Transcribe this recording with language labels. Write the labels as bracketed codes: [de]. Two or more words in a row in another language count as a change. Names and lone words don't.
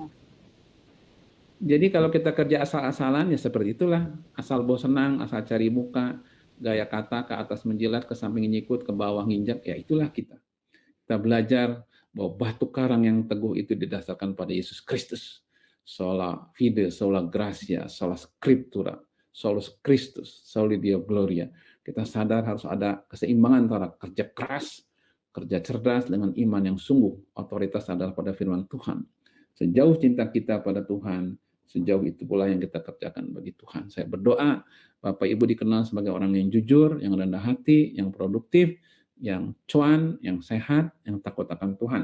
[id] Jadi kalau kita kerja asal-asalan ya seperti itulah, asal bosenang, asal cari muka, gaya kata ke atas menjilat, ke samping nyikut, ke bawah nginjak, ya itulah kita. Kita belajar bahwa batu karang yang teguh itu didasarkan pada Yesus Kristus. [la] Sola fide, sola gratia, sola scriptura, solus Christus, soli Deo gloria. [id] Kita sadar harus ada keseimbangan antara kerja keras, kerja cerdas dengan iman yang sungguh. Otoritas adalah pada firman Tuhan. Sejauh cinta kita pada Tuhan, sejauh itu pula yang kita kerjakan bagi Tuhan. Saya berdoa Bapak Ibu dikenal sebagai orang yang jujur, yang rendah hati, yang produktif, yang cuan, yang sehat, yang takut akan Tuhan.